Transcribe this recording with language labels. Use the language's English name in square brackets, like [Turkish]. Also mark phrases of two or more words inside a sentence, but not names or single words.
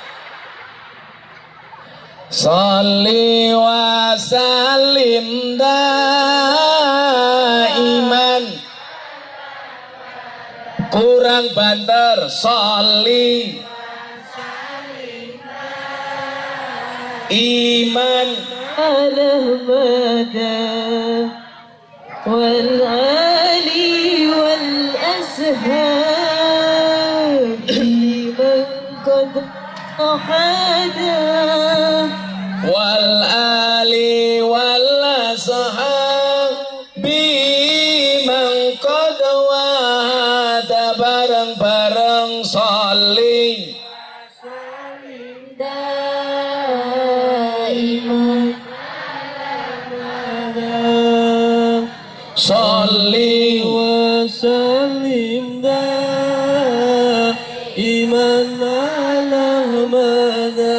[Arabic] صل وسلم دائما. [Javanese] Kurang banter, [Arabic] صل إيمان المدى والآل والأصحاب من قد أحدا والآل والأصحاب من قد وحدا bareng-bareng sholli daiman sholli وسلم دائما على مدى